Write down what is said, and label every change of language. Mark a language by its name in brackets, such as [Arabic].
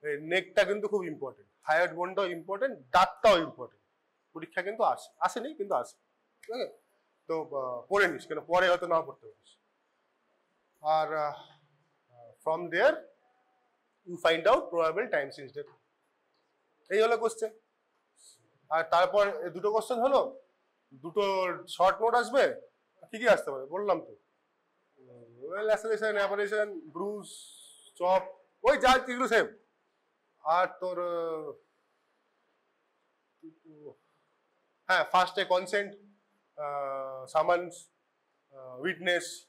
[Bangla] নেকটা কিন্তু খুব important, higher বোনটাও important, দাঁতটাও important. পরীক্ষা কিন্তু আসেনি কিন্তু আসে। ঠিক আছে, তো পড়ে নিস, কেন পরে হয়তো না পড়তে পারিস। [English] আর from there you find out probable time since death। [Bangla] এই হলো কোশ্চেন। আর তারপর দুটো কোশ্চেন হলো, দুটো শর্ট নোট আসবে। কি কি আসতে পারে বললাম তো, ল্যাসেরেশন, অ্যাপারেশন, ব্রুজ, চপ, ওই যা এগুলো সেম। আর তোর হ্যাঁ, ফার্স্ট এ কনসেন্ট, সামান্স, উইটনেস।